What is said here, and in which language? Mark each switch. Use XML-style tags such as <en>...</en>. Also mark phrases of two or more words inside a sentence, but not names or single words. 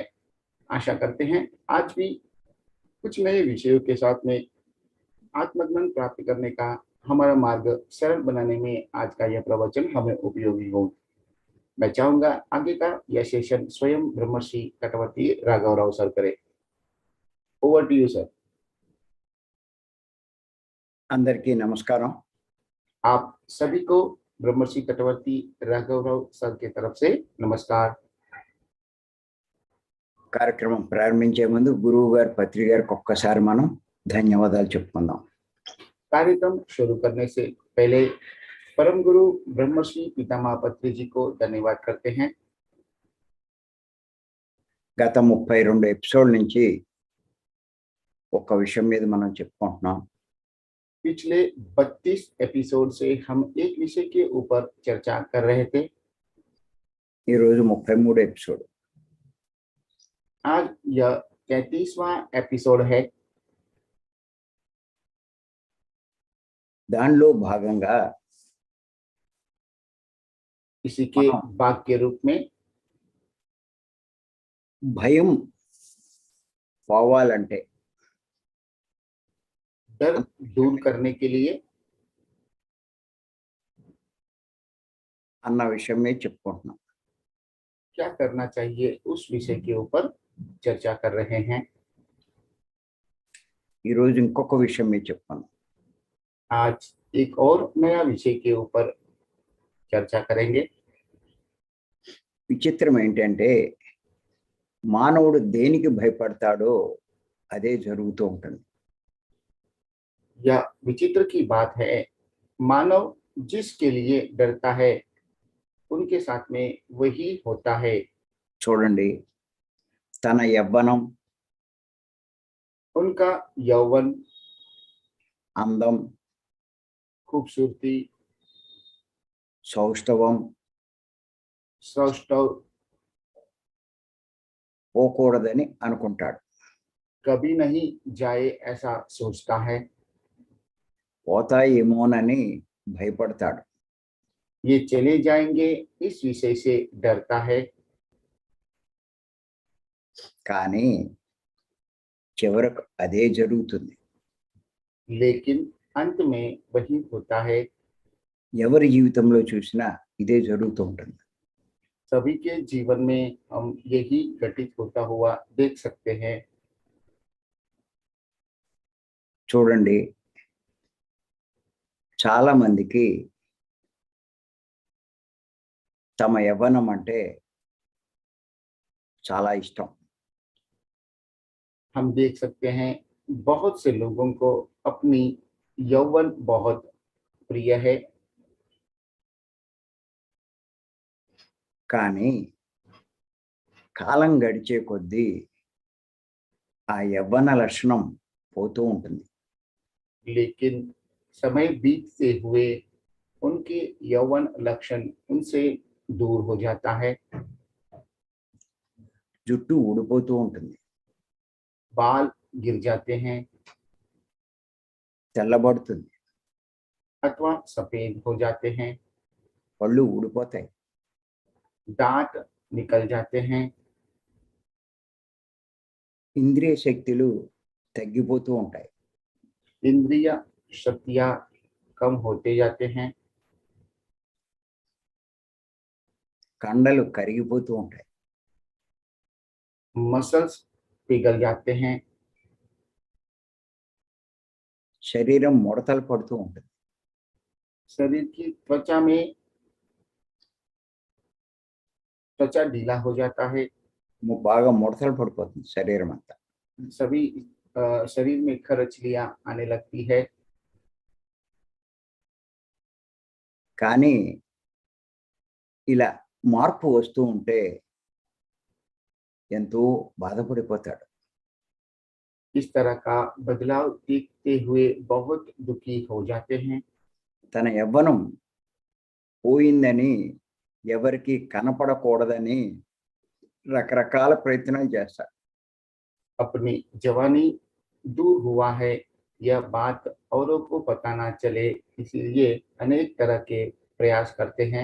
<hi>आशा करते हैं आज भी कुछ नए विषयों के साथ में आत्मज्ञान प्राप्त करने का हमारा मार्ग सरल बनाने में आज का यह प्रवचन हमें उपयोगी हो। मैं चाहूंगा आगे का यह सेशन स्वयं ब्रह्मर्षि चक्रवर्ती राघवराव सर करे।</hi> <en>Over to you sir.</en> <te>అందరికీ నమస్కారం।</te> <hi>आप सभी को ब्रह्मर्षि चक्रवर्ती राघवराव सर की तरफ से नमस्कार।</hi> <te>కార్యక్రమం ప్రారంభించే ముందు గురువు గారి పత్రి గారికి ఒక్కసారి మనం ధన్యవాదాలు చెప్పుకుందాం।</te> <hi>कार्यक्रम शुरू करने से पहले परम गुरु ब्रह्मर्षि पितामह पत्री जी को धन्यवाद करते हैं।</hi> <te>గత 32 ఎపిసోడ్ నుంచి ఒక విషయం మీద మనం చెప్పుకుంటున్నాం।</te> <hi>पिछले 32 एपिसोड से हम एक विषय के ऊपर चर्चा कर रहे थे।</hi> <te>ఈ రోజు 33 ఎపిసోడ్।</te> <hi>आज यह 33वां एपिसोड है।</hi> <te>దానిలో భాగంగా</te> <hi>इसी के भाग के रूप में</hi> <te>భయం పోవాలంటే,</te> <hi>डर दूर करने के लिए</hi> <te>అన్న విషయం మీద చెప్పుకుంటున్నాం।</te> <hi>क्या करना चाहिए उस विषय के ऊपर चर्चा कर रहे हैं।</hi> <te>ఈ రోజు ఇంకొక విషయం మీద చెప్పుకుందాం।</te> <hi>आज एक और नया विषय के ऊपर चर्चा करेंगे।</hi> <te>విచిత్రం ఏంటంటే మానవుడు దేనికి భయపడతాడో అదే జరుగుతూ ఉంటుంది।</te> <hi>यह विचित्र की बात है, मानव जिसके लिए डरता है उनके साथ में वही होता है।</hi> <te>చూడండి, తన యవ్వనం,</te> <hi>उनका यौवन,</hi> <te>అందం,</te> <hi>खूबसूरती,</hi> <te>సౌష్ఠవం</te> <hi>सौष्ठव</hi> <te>పోకూడదని అనుకుంటాడు।</te> <hi>कभी नहीं जाए ऐसा सोचता है।</hi> <te>పోతాయేమోనని భయపడతాడు।</te> <hi>ये चले जाएंगे इस विषय से डरता है।</hi> <te>కానీ చివరకు అదే జరుగుతుంది।</te> <hi>लेकिन अंत में वही होता है।</hi> <te>ఎవరి జీవితంలో చూసినా ఇదే జరుగుతూ ఉంటుంది।</te> <hi>सभी के जीवन में हम यही घटित होता हुआ देख सकते हैं।</hi> <te>చూడండి, చాలా మందికి తమ యవ్వనం అంటే చాలా ఇష్టం।</te> <hi>हम देख सकते हैं बहुत से लोगों को अपनी यौवन बहुत प्रिय है।</hi> <te>కానీ కాలం గడిచే కొద్దీ ఆ యవ్వన లక్షణం పోతూ ఉంటుంది।</te> <hi>लेकिन समय बीतते हुए उनके यौवन लक्षण उनसे दूर हो जाता है।</hi> <te>జుట్టు ఊడిపోతూ ఉంటుంది,</te> <hi>बाल गिर जाते हैं</hi> <te>తెల్లబడుతుంది,</te> <hi>अथवा सफेद हो जाते हैं,</hi> <te>పళ్ళు ఊడిపోతాయి,</te> <hi>दांत निकल जाते हैं,</hi> <te>ఇంద్రియ శక్తులు తగ్గిపోతూ ఉంటాయి,</te> <hi>इंद्रिय शक्तियां कम होते जाते हैं,</hi> <te>కండలు కరిగిపోతూ ఉంటాయి,</te> <hi>मसल्स पिघल जाते हैं,</hi> <te>శరీరం ముడతలు పడుతూ ఉంటుంది,</te> <hi>शरीर की त्वचा ढीला हो जाता है।</hi> <te>బాగా ముడతలు పడిపోతుంది శరీరం అంతా।</te> <hi>सभी शरीर में खरचलियां आने लगती है।</hi> <te>కానీ ఇలా మార్పు వస్తూ ఉంటే ఎంతో బాధపడిపోతాడు.</te> <hi>इस तरह का बदलाव देखते हुए बहुत दुखी हो जाते हैं।</hi> <te>తన యవ్వనం పోయిందని, ఎవరికీ కనపడకూడదని రకరకాల ప్రయత్నాలు చేస్తాడు.</te> <hi>अपनी जवानी दूर हुआ है, यह बात औरों को पता ना चले, इसीलिए अनेक तरह के प्रयास करते हैं।</hi>